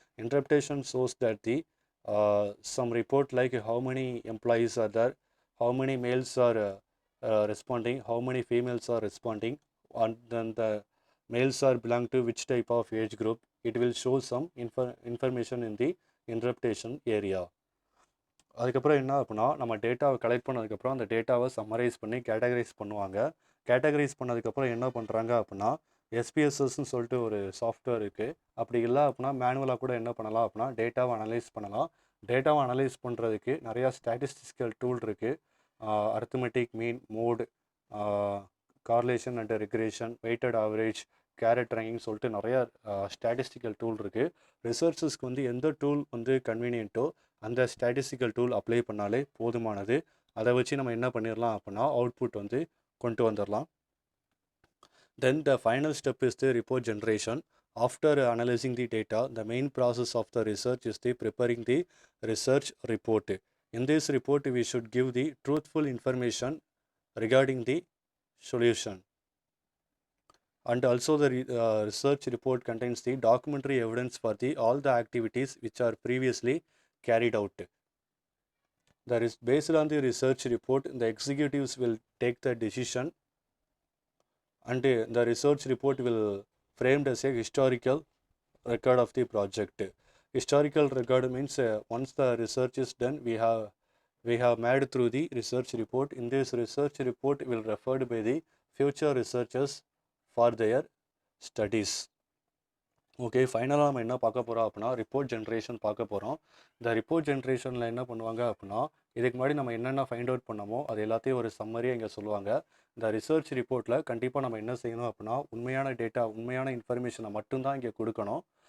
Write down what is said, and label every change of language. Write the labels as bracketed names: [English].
[English] Interpretation shows that the some report like how many employees are there, how many males are responding, how many females are responding, and then the males are belong to which type of age group. It will show some information in the interpretation area. [Tamil] அதுக்கப்புறம் என்ன அப்படின்னா நம்ம டேட்டாவை collect பண்ணதுக்கப்புறம் அந்த டேட்டாவை summarise பண்ணி categorise பண்ணுவாங்க. கேட்டகரைஸ் பண்ணதுக்கப்புறம் என்ன பண்ணுறாங்க அப்படின்னா எஸ்பிஎஸ்எஸ்ன்னு சொல்லிட்டு ஒரு சாஃப்ட்வேர் இருக்குது. அப்படி இல்லை அப்படின்னா மேனுவலாக கூட என்ன பண்ணலாம் அப்படின்னா டேட்டாவை அனலைஸ் பண்ணலாம். டேட்டாவை அனலைஸ் பண்ணுறதுக்கு நிறையா ஸ்டாட்டிஸ்டிக்கல் டூல் இருக்குது. Arithmetic mean, mode, correlation and regression, weighted average, carrot ranking சொல்லிட்டு நிறையா ஸ்டாட்டிஸ்டிக்கல் டூல் இருக்குது. ரிசர்ச்சர்ஸ்க்கு வந்து எந்த டூல் வந்து கன்வீனியன்ட்டோ அந்த ஸ்டாட்டிஸ்டிக்கல் டூல் அப்ளை பண்ணாலே போதுமானது. அதை வச்சு நம்ம என்ன பண்ணிடலாம் அப்படின்னா அவுட்புட் வந்து கொண்டு வந்துடலாம். [English] Then the final step is the report generation. After analyzing the data, the main process of the research is the preparing the research report. In this report, we should give the truthful information regarding the solution. And also the research report contains the documentary evidence for all the activities which are previously carried out. That is based on the research report, the executives will take the decision, and the research report will framed as a historical record of the project. Historical record means once the research is done, we have made through the research report. In this research report will referred by the future researchers for their studies. [Tamil] Okay, ஃபைனலாக நம்ம என்ன பார்க்க போகிறோம் அப்படின்னா report generation பார்க்க போகிறோம். இந்த report ஜென்ரேஷனில் என்ன பண்ணுவாங்க அப்படின்னா இதுக்கு முன்னாடி நம்ம என்னென்ன ஃபைண்ட் அவுட் பண்ணமோ அது எல்லாத்தையும் ஒரு சம்மரியாக இங்கே சொல்லுவாங்க. இந்த ரிசர்ச் ரிப்போர்ட்டில் கண்டிப்பாக நம்ம என்ன செய்யணும் அப்படின்னா உண்மையான டேட்டா, உண்மையான இன்ஃபர்மேஷனை மட்டும்தான் இங்கே கொடுக்கணும்.